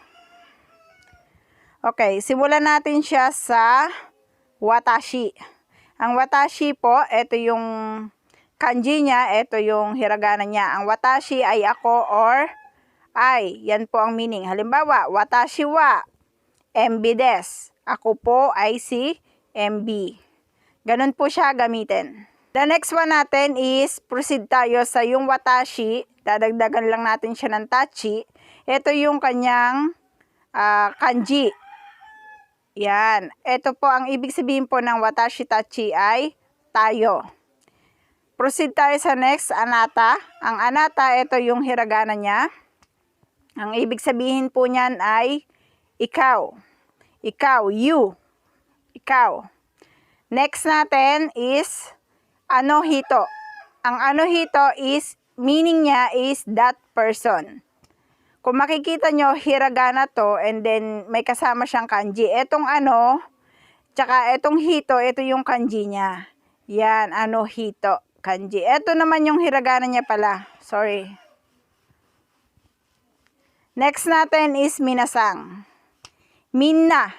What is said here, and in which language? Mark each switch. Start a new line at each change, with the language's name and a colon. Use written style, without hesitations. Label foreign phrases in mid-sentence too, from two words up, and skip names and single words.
Filipino: Okay, simulan natin siya sa watashi. Ang watashi po, ito yung kanji niya, ito yung hiragana niya. Ang watashi ay ako or I. Yan po ang meaning. Halimbawa,
Japanese: watashi wa MB desu.
Filipino: Ako po ay si MB. Ganun po siya gamitin.
English: The next one
Filipino: natin
English: is proceed
Filipino: tayo sa yung watashi. Dadagdagan lang natin siya ng tachi. Ito yung kanyang kanji. Yan. Ito po ang ibig sabihin po ng
Japanese: watashi tachi
Filipino: ay tayo. Proceed tayo sa next, anata. Ang anata, ito yung hiragana niya. Ang ibig sabihin po niyan ay ikaw. Ikaw, you. Ikaw. Next natin is anohito. Ang anohito is, meaning niya
English: is that person.
Filipino: Kung makikita nyo, hiragana to,
English: and then
Filipino: may kasama siyang kanji. Etong ano, tsaka etong hito, ito yung kanji niya. Yan, anohito, kanji. Ito naman yung hiragana niya pala. Sorry. Next natin is minasang.
Japanese: Minna.